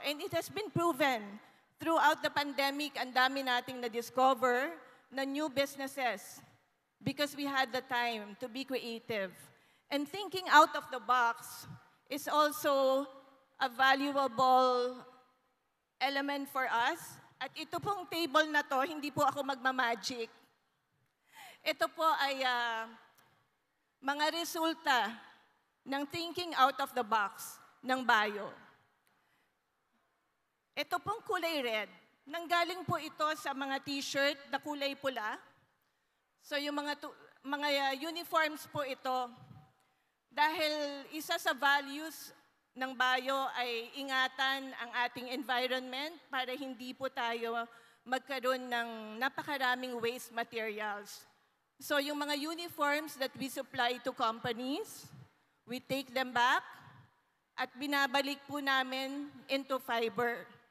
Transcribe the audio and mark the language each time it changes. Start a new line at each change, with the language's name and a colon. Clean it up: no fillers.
English: And it has been proven throughout the pandemic,
Filipino: ang dami nating na-discover na
English: new businesses because we had the time to be creative. And thinking out of the box is also a valuable element for us.
Filipino: At ito pong table na to, hindi po ako magmamagic. Ito po ay mga resulta ng thinking out of the box ng bio. Ito pong kulay red. Nanggaling po ito sa mga t-shirt na kulay pula. So yung mga uniforms po ito, dahil isa sa values ng bio ay ingatan ang ating environment para hindi po tayo magkaroon ng napakaraming waste materials.
English: So yung mga uniforms that we supply to companies, we take them back
Filipino: at binabalik po namin
English: into fiber.